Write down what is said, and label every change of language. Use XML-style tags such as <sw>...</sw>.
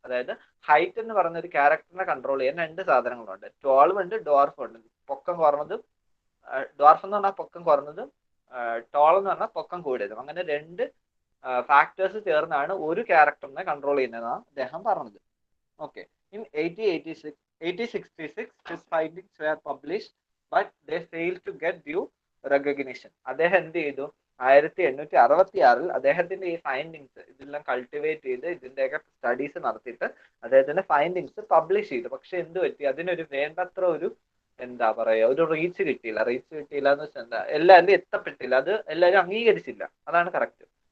<ml>അതായത് ഹൈറ്റ് എന്ന് പറയുന്ന ഒരു ക്യാരക്ടറിനെ കൺട്രോൾ ചെയ്യാൻ രണ്ട് സാധനങ്ങളുണ്ട്, ട്വാളും ഉണ്ട് ഡോർഫും ഉണ്ട്. പൊക്കം കുറഞ്ഞതും, ഡോർഫ് എന്ന് പറഞ്ഞാൽ പൊക്കം കുറഞ്ഞതും, ടോൾ എന്ന് പറഞ്ഞാൽ പൊക്കം കൂടിയതും. അങ്ങനെ രണ്ട് ഫാക്ടേഴ്സ് ചേർന്നാണ് ഒരു ക്യാരക്ടറിനെ കൺട്രോൾ ചെയ്യുന്നതാണ് അദ്ദേഹം പറഞ്ഞത്.</ml> <en>Okay, in 1866 his findings were published but they failed to get due recognition.</en> <ml>അദ്ദേഹം എന്ത് ചെയ്തു, 1866 അദ്ദേഹത്തിന്റെ ഈ ഫൈൻഡിങ്സ് ഇതെല്ലാം കൾട്ടിവേറ്റ് ചെയ്ത് ഇതിന്റെയൊക്കെ സ്റ്റഡീസ് നടത്തിയിട്ട് അദ്ദേഹത്തിന്റെ ഫൈൻഡിങ്സ് പബ്ലിഷ് ചെയ്തു. പക്ഷെ എന്ത് പറ്റി, അതിനൊരു വേണ്ടത്ര ഒരു എന്താ പറയാ ഒരു റീച്ച് കിട്ടിയില്ല എന്ന് വെച്ചാൽ എന്താ, എല്ലാവരും എത്തപ്പെട്ടില്ല, അത് എല്ലാവരും അംഗീകരിച്ചില്ല, അതാണ് കറക്റ്റ്.</ml>